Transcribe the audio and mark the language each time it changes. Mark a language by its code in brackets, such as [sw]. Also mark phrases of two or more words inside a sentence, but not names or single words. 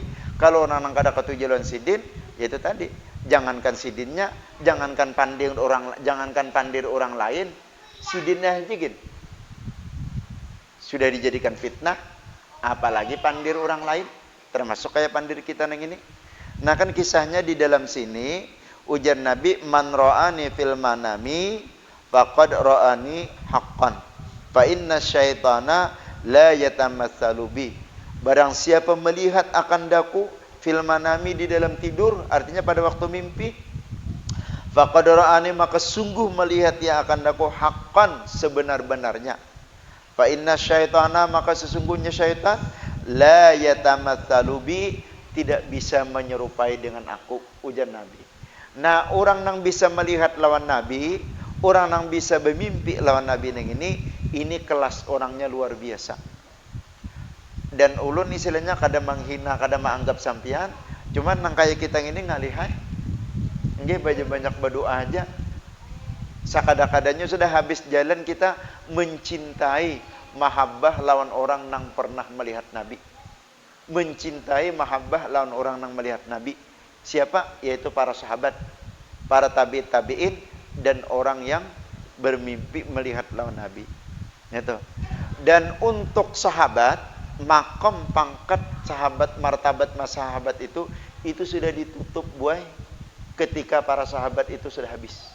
[bjn] Kalau orang nang kada katuju lawan sidin, yaitu tadi, jangankan sidinnya, jangankan pandir orang lain, sidinnya jigin. [id] Sudah dijadikan fitnah, apalagi pandir orang lain, termasuk kayak pandir kita nang ini. Nah kan kisahnya di dalam sini, ujar Nabi, [ar] من رآني في المنام فقد رآني حقا. فإن الشيطان لا يتمثل بي. [id] Barang siapa melihat akan daku [ar] في المنام [id] di dalam tidur, artinya pada waktu mimpi, [ar] فقد رآني [id] maka sungguh melihat ia akan daku haqqan sebenar-benarnya. [ar] فإن الشيطان [id] maka sesungguhnya syaitan [ar] لا يتمثل بي, [id] tidak bisa menyerupai dengan aku, ujar Nabi. Nah, orang yang bisa melihat lawan Nabi, orang yang bisa bermimpi lawan Nabi ini kelas orangnya luar biasa. [bjn] Dan ulun istilahnya kada menghina, kada menganggap sampian, cuman nang kaya kita ini ngalihai. Nggih banyak berdoa aja. Sakada-kadanya sudah habis jalan kita mencintai mahabbah lawan orang nang pernah melihat Nabi. [id] Mencintai mahabbah lawan orang nang melihat Nabi. Siapa? Yaitu para sahabat, para tabi'in dan orang yang bermimpi melihat lawan Nabi. Itu. Dan untuk sahabat, makom pangkat sahabat, martabat sahabat itu sudah ditutup buai ketika para sahabat itu sudah habis.